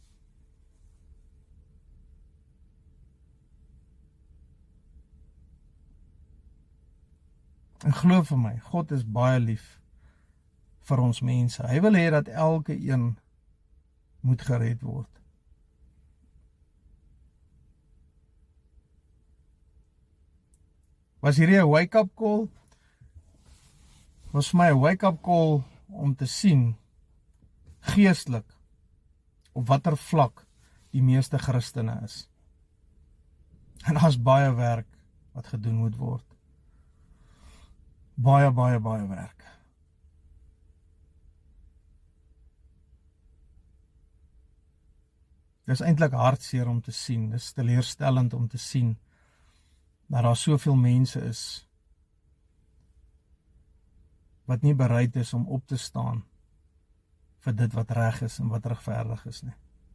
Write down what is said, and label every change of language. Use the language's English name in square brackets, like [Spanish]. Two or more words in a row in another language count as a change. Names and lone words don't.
[Afrikaans] En glo vir my, God is baie lief vir ons mense. Hy wil hê dat elke een moet gered word. Was hierdie 'n wake-up call? Was vir my 'n wake-up call om te sien, geestelik, op watter vlak die meeste Christene is. En daar's baie werk wat gedoen moet word. Baie werk. Dit is eintlik hartseer om te sien, dit is teleurstellend om te sien, dat daar soveel mense is, wat nie bereid is om op te staan, vir dit wat reg is en wat regverdig is nie.